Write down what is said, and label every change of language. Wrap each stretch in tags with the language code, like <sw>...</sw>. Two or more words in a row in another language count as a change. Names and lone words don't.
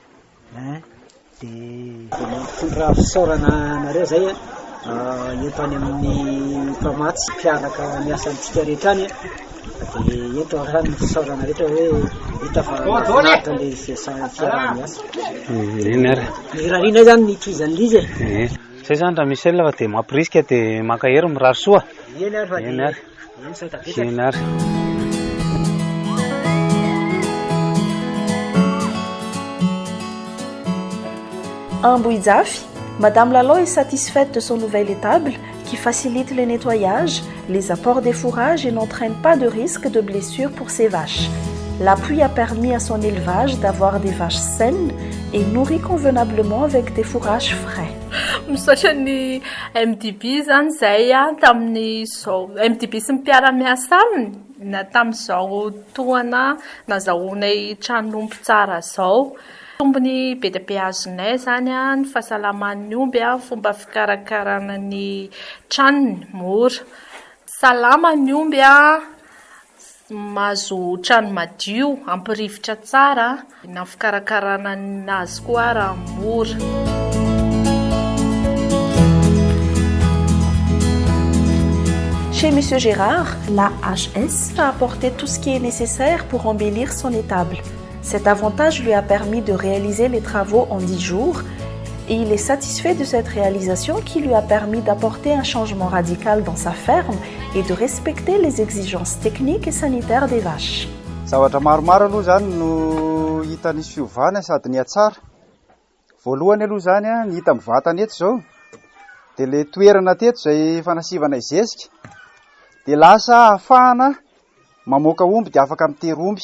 <mg>dia mampifondra fisaorana nareo zay eto any amin'ny mpamatsy mpiaraka miasa antsika rehetra any dia eto ahany ny fisaorana rehetra hoe hita fa nahatra le fiarah-miasa mirarina zany nitizan'le izy zay zany raha Michel fa dia mampirisika dia makahery mirary soa eny ary.</mg> <fr>À Mbouidzafi, Madame Lalo est satisfaite de son nouvelle étable qui facilite le nettoyage, les apports des fourrages et n'entraîne pas de risque de blessure pour ses vaches. L'appui a permis à son élevage d'avoir des vaches saines et nourries convenablement avec des fourrages frais.</fr> <mg>Misaotra ny MDB zany zay tamin'ny zao MDB sy ny mpiara-miasa aminy na tamin'izao toana nazahoanay tranon'omby tsara zao. Tombony be dia be azonay zany ny fahasalaman'ny omby fomba fikarakarana ny tranony mora. Salama ny omby mahazo trano madio ampirivotra tsara na fikarakarana nazy koa raha mora.</mg> <fr>Chez M. Gérard, l'AHS a apporté tout ce qui est nécessaire pour embellir son étable. Cet avantage lui a permis de réaliser les travaux en 10 jours et il est satisfait de cette réalisation qui lui a permis d'apporter un changement radical dans sa ferme et de respecter les exigences techniques et sanitaires des vaches.</fr> <mg>Zavatra maromaro aloha zany no hita nisy fiovana sady ny atsara. Voalohany aloha zany ny hita mivatana eto zao dia le toerana teto zay fanasivana izezika dia lasa ahafahana mamoaka omby dia afaka mitery omby.</mg>